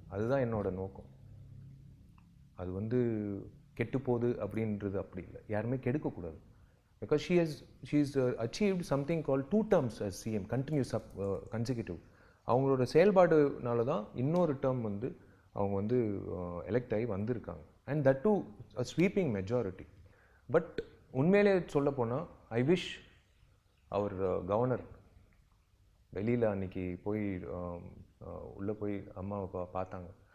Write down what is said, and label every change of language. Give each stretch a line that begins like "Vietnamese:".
Tamil: அதுதான் என்னோட நோக்கம். அது வந்து கெட்டுப்போகுது அப்படின்றது அப்படி இல்லை. யாருமே கெடுக்கக்கூடாது.
English: Because she's achieved something called 2 terms as CM, continuous consecutive.
Tamil: அவங்களோட செயல்பாடுனால தான் இன்னொரு டேர்ம் வந்து அவங்க வந்து எலெக்ட் ஆகி வந்திருக்காங்க. And that to a sweeping majority. But உண்மையிலே சொல்ல போனால் ஐ விஷ் அவர் கவர்னர் வெளியில் அன்னைக்கு போய் உள்ளே போய் அம்மாவை பார்த்தாங்க.